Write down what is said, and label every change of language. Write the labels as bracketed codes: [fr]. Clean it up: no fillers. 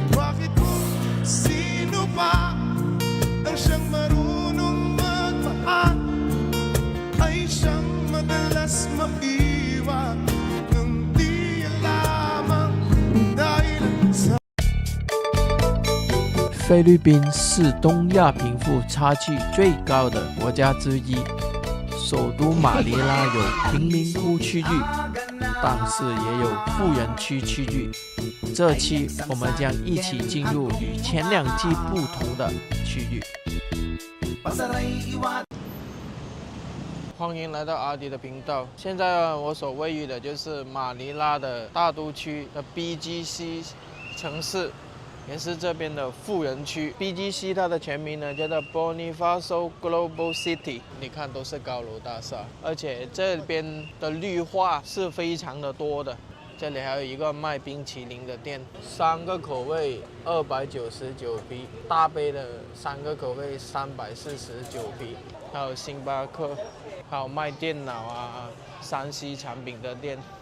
[tl] Bakit po sino pa ang siyang marunong magmahal ay siyang madalas maiwan ng di alamang dahilan sa [zh] 菲律宾是东亚贫富差距最高的国家之一，首都马尼拉有贫民窟区域，但是也有富人区区域。这期我们将一起进入与前两季不同的区域。欢迎来到阿迪的频道。现在我所位于的就是马尼拉的大都区的 BGC 城市，也是这边的富人区。 BGC 它的全名呢叫做 Bonifacio Global City。你看都是高楼大厦，而且这边的绿化是非常的多的。这里还有一个卖冰淇淋的店，3个口味299皮，大杯的3个口味349皮，还有星巴克，还有卖电脑啊、3C 产品的店。